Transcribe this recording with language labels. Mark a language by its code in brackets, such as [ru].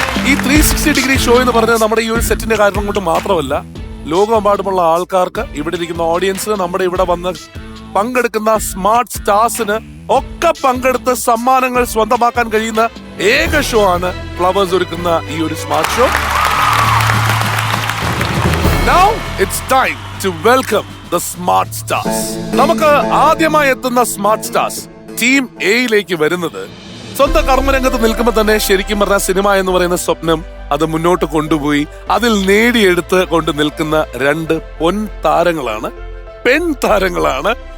[ml] ഈ 360 degree show എന്ന് പറഞ്ഞത് നമ്മുടെ ഈ ഒരു സെറ്റിന്റെ കാരണം കൊണ്ട് മാത്രമല്ല, ലോകമെമ്പാടുമുള്ള ആൾക്കാർക്ക്, ഇവിടെ ഇരിക്കുന്ന ഓഡിയൻസിന്, നമ്മുടെ ഇവിടെ വന്ന് പങ്കെടുക്കുന്ന സ്മാർട്ട് സ്റ്റാർസിന് ഒക്കെ പങ്കെടുത്ത് സമ്മാനങ്ങൾ സ്വന്തമാക്കാൻ കഴിയുന്ന ഏക ഷോ ആണ് ഫ്ലവേഴ്സ് ഒരുക്കുന്ന ഈ ഒരു smart show. [en] Now it's time to welcome the smart stars. [ml] നമുക്ക് ആദ്യമായി എത്തുന്ന സ്മാർട്ട് സ്റ്റാർസ് ടീം എയിലേക്ക് വരുന്നത് സ്വന്തം കർമ്മരംഗത്ത് നിൽക്കുമ്പോൾ തന്നെ ശരിക്കും പറഞ്ഞ സിനിമ എന്ന് പറയുന്ന സ്വപ്നം അത് മുന്നോട്ട് കൊണ്ടുപോയി അതിൽ നേടിയെടുത്ത് കൊണ്ട് നിൽക്കുന്ന രണ്ട് പൊൻ താരങ്ങളാണ്, പെൺ താരങ്ങളാണ്.